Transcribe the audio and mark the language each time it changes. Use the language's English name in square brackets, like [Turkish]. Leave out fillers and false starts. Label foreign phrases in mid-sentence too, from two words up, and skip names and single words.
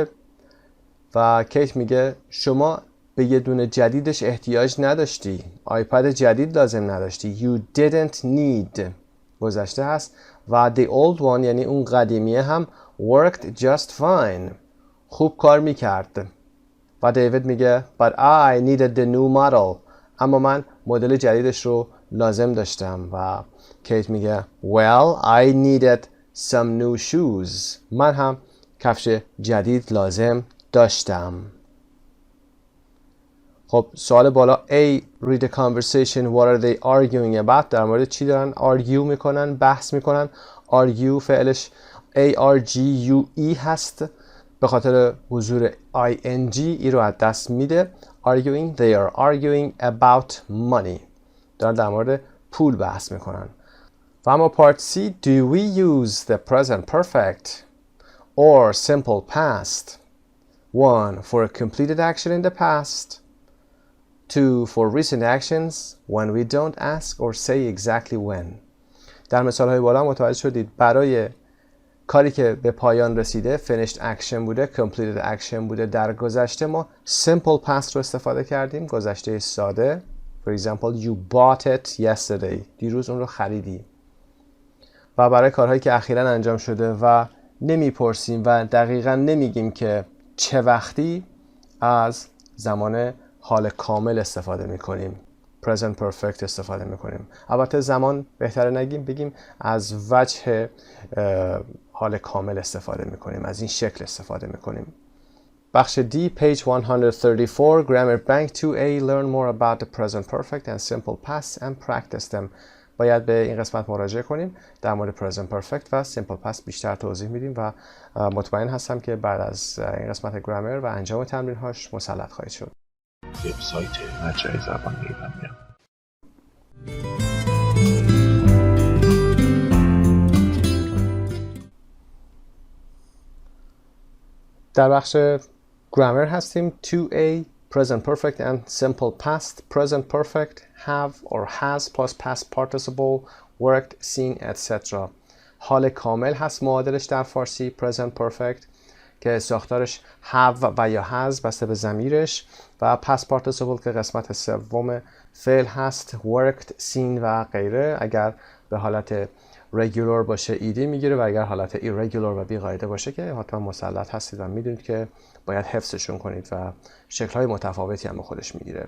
[Persian] و کیت میگه شما به یه دونه جدیدش احتیاج نداشتی. آیپد جدید لازم نداشتی. [English] You didn't need [Persian] گذشته هست و [English] the old one [Persian] یعنی اون قدیمیه هم [English] worked just fine. [Persian] خوب کار میکرد. و دیوید میگه [English] but I needed the new model. [Persian] اما من مدل جدیدش رو لازم داشتم. و کیت میگه [English] well I needed some new shoes. [Persian] من هم کفش جدید لازم داشتم. خب سوال بالا A. [English] Read the conversation. What are they arguing about? [Persian] در مورد چی دارن argue میکنن؟ بحث میکنن. argue فعلش A-R-G-U-E هست. به خاطر حضور ing ای رو از دست میده. [English] arguing. They are arguing about money. [Persian] دارن در مورد پول بحث میکنن. و اما [English] part C. Do we use the present perfect or simple past? 1. For a completed action in the past. 2. For recent actions when we don't ask or say exactly when. [Persian] در مثال های بالا متوجه شدید برای کاری که به پایان رسیده [English] finished action [Persian] بوده، [English] completed action [Persian] بوده. در گذشته ما [English] simple past [Persian] رو استفاده کردیم، گذشته ساده. [English] For example, you bought it yesterday. [Persian] دیروز اون رو خریدی. و برای کارهایی که اخیراً انجام شده و نمیپرسیم و دقیقاً نمیگیم که چه وقتی، از زمان حال کامل استفاده میکنیم. [English] present perfect [Persian] استفاده میکنیم. البته زمان بهتره نگیم، بگیم از وجه حال کامل استفاده میکنیم. از این شکل استفاده میکنیم. بخش D, [English] page 134, grammar bank 2A, learn more about the present perfect and simple past and practice them. [Persian] باید به این قسمت مراجعه کنیم. در مورد [English] present perfect [Persian] و [English] simple past [Persian] بیشتر توضیح میدیم و مطمئن هستم که بعد از این قسمت گرامر و انجام تمرین هاش مسلط خواهید شد. وبسایت مجموعه زبان ایرانیان. در بخش گرامر هستیم. [English] 2A, present perfect and simple past. Present perfect, have or has plus past participle, worked, seen, etc. [Persian] حال کامل هست معادلش در فارسی [English] present perfect [Persian] که ساختارش have و یا has بسته به ضمیرش و [English] past participle [Persian] که قسمت سوم فعل هست [English] worked, seen [Persian] و غیره. اگر به حالت regular باشه ایدی میگیره و اگر حالت irregular و بی قاعده باشه که حتما مسلط هستید و میدونید که باید حفظشون کنید و شکل‌های متفاوتی هم به خودش میگیره.